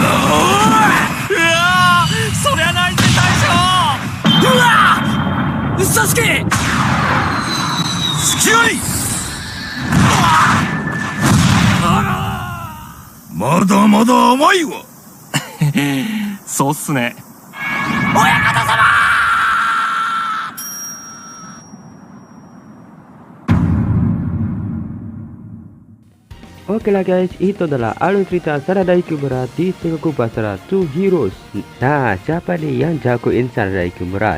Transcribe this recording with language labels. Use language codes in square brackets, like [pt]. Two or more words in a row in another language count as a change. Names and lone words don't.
[ja] うわそりゃないぜ大将。うわサスケ、隙あり。まだまだ甘いわ。そうっすね。親方様。 [id] Oke lah guys, itu adalah alur cerita Sarada Yukimura di Sengoku Basara Two Heroes. Nah, siapa nih yang jagoin Sarada Yukimura?